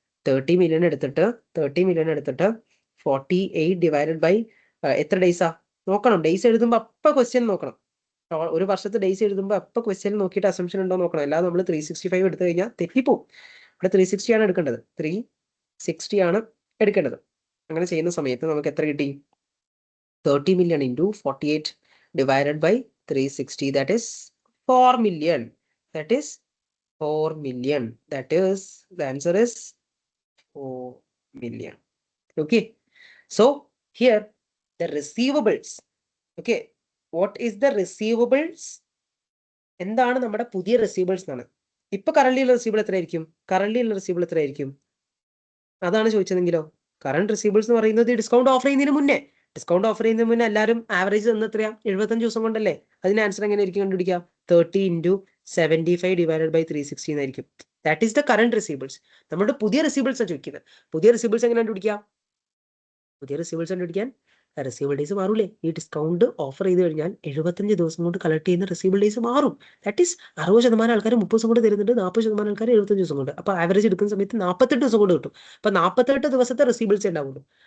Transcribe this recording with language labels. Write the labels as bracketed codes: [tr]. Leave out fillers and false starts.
[ml] 30 million എടുത്തിട്ട് 48 divided by എത്ര ഡേയ്സാ നോക്കണം. ഡേയ്സ് എഴുതുമ്പോൾ അപ്പം ക്വസ്റ്റ്യൻ നോക്കണം. ഒരു വർഷത്തെ ഡേയ്സ് എഴുതുമ്പോൾ അപ്പം ക്വസ്റ്റ്യൻ നോക്കിയിട്ട് അസംഷൻ ഉണ്ടോ നോക്കണം. അല്ലാതെ നമ്മൾ 365 എടുത്തു കഴിഞ്ഞാൽ തെറ്റിപ്പോവും. ഇവിടെ 360 ആണ് എടുക്കേണ്ടത്. 360 ആണ് എടുക്കേണ്ടത്. അങ്ങനെ ചെയ്യുന്ന സമയത്ത് നമുക്ക് എത്ര കിട്ടി? [en] 30 million into 48 divided by 360, that is 4 million. That is 4 million. That is, the answer is 4 million. Okay. So here the receivables. Okay. What is the receivables? [ml] എന്താണ് നമ്മുടെ പുതിയ റിസീവബിൾസ് എന്നാണ്. ഇപ്പൊ കറന്റ് ഉള്ള റിസീവബിൾ എത്രയായിരിക്കും? അതാണ് ചോദിച്ചതെങ്കിലോ. കറന്റ് റിസീവബിൾസ് എന്ന് പറയുന്നത് ഡിസ്കൗണ്ട് ഓഫർ ചെയ്യുന്നതിന് മുന്നേ എല്ലാവരും ആവറേജ് തന്ന എത്രയാ? 75 ദിവസം കൊണ്ടല്ലേ. അതിന് ആൻസർ എങ്ങനെ ആയിരിക്കും കണ്ടുപിടിക്കുക? [en] 30 into 75 divided by 360 [ml] എന്നായിരിക്കും. [en] That is the current receivables. [ml] നമ്മുടെ പുതിയ റിസീവബിൾസ് ചോദിക്കുന്നത്. പുതിയ റിസീവബിൾസ് എങ്ങനെ കണ്ടുപിടിക്കാം? Receivable days മാറൂലേ? ഈ ഡിസ്കൗണ്ട് ഓഫർ ചെയ്ത് കഴിഞ്ഞാൽ 75 ദിവസം കൊണ്ട് കളക്ട് ചെയ്യുന്ന റിസീവബിൾ ഡേയ്സ് മാറും. [en] that is [ml] 60% ആൾക്കാർ 30 ദിവസം കൊണ്ട് തരുന്നുണ്ട്, 40% ആൾക്കാർ 75 ദിവസം കൊണ്ട്. അപ്പൊ ആവറേജ് എടുക്കുന്ന സമയത്ത് 48 ദിവസം കൊണ്ട് കിട്ടും. അപ്പൊ 48 ദിവസത്തെ റിസീവബിൾസ് ഉണ്ടാവുള്ളൂ.